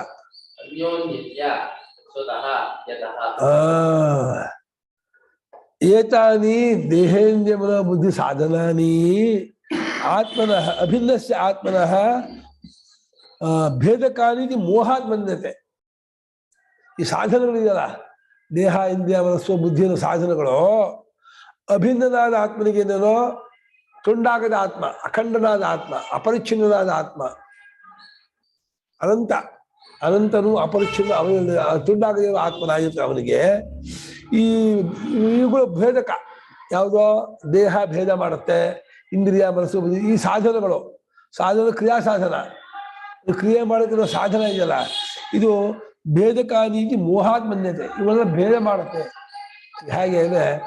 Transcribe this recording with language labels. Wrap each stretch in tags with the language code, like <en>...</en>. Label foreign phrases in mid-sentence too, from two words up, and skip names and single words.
<sa>स्वतः यतः एतानि देहेन्द्रियमनो बुद्धि साधनानि आत्मनः अभिन्नस्य आत्मनः भेदकानि इति मोहात् मन्यते</sa> <kn>ಈ ಸಾಧನಗಳಿದೆಯಲ್ಲ ದೇಹ ಇಂದ್ರಿಯ ಮನಸ್ಸು ಬುದ್ಧಿಯ ಸಾಧನಗಳು ಅಭಿನ್ನನಾದ ಆತ್ಮನಿಗೇನೇನೋ ತುಂಡಾಗದ ಆತ್ಮ ಅಖಂಡನಾದ ಆತ್ಮ ಅಪರಿಚ್ಛಿನ್ನನಾದ ಆತ್ಮ ಅನಂತನು ಅಪರಿಚ್ಛಿನ್ನ ಅವನ ತುಂಡಾಗದ ಆತ್ಮನಾಗಿರ್ತಾನೆ ಅವನಿಗೆ ಈ ಇವುಗಳು ಭೇದಕ ಯಾವುದೋ ದೇಹ ಭೇದ ಮಾಡುತ್ತೆ ಇಂದ್ರಿಯ ಮನಸ್ಸು ಬುದ್ಧಿ ಈ ಸಾಧನ ಕ್ರಿಯಾ ಸಾಧನ ಕ್ರಿಯೆ ಮಾಡೋಕ್ಕಿರೋ ಸಾಧನ ಇದೆಯಲ್ಲ ಇದು</kn> <sa>ಭೇದಕಾನೀತಿ ಮೋಹಾತ್ ಮನ್ಯತೆ</sa> <kn>ಇವೆಲ್ಲ ಭೇದ ಮಾಡುತ್ತೆ ಹೇಗೆ ಅಂದರೆ</kn>